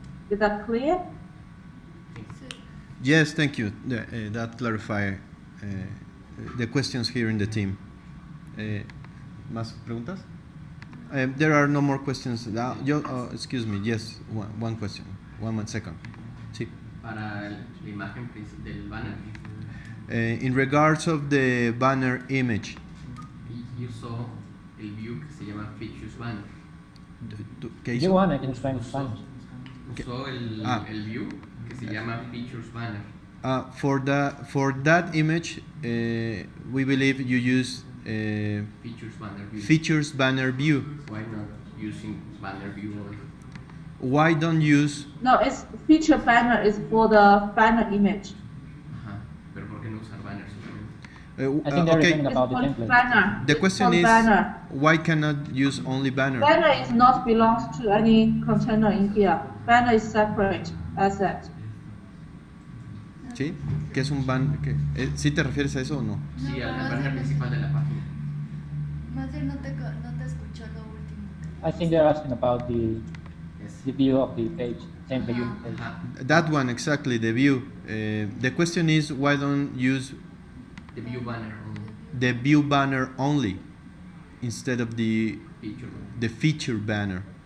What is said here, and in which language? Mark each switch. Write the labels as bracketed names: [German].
[English] Is that clear? Yes, thank you. That clarifies the questions here in the team. [Spanish] ¿Más preguntas? [English] There are no more questions. Excuse me, yes, one question. One second. Sí. [Spanish] Para la imagen del banner. [English] In regards of the banner image. [Spanish] Usó el view que se llama Features Banner. ¿Qué hizo? [English] You want, I can explain in Spanish. [Spanish] Usó el view que se llama Features Banner. [English] For that image, we believe you use Features Banner View. Features Banner View. Why not using Banner View only? Why don't use? No, it's feature banner is for the banner image. [Spanish] Pero ¿por qué no usar banners? [English] I think they're talking about the template. Banner. The question is, banner. why cannot use only banner? Banner is not belongs to any container in here. Banner is separate asset. [Spanish] ¿Sí? ¿Qué es un ban? ¿Sí te refieres a eso o no? Sí, al banner principal de la página. Más bien no te escuchó lo último. [English] I think they're asking about the view of the page, same view page. That one, exactly, the view. The question is, why don't use The view banner only. the view banner only instead of the Feature. feature banner?